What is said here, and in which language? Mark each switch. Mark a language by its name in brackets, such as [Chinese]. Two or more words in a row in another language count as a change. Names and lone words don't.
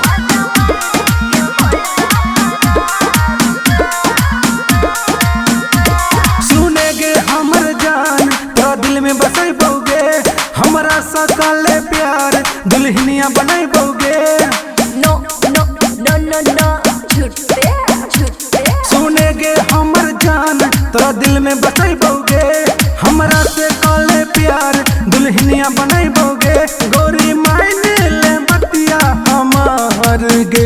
[Magahi] सुनेगे हमर जान तो दिल में बसई बोगे, हमरा सकल प्यार दुल्हनिया बनई बोगे। [English] no no no no no [Magahi] झूठे झूठे। सुनेगे हमर जान तो दिल में बसई बोगे, हमरा से कल प्यार दुल्हनिया बनई बोगे। गोरी मायने ले बतिया हमार गे,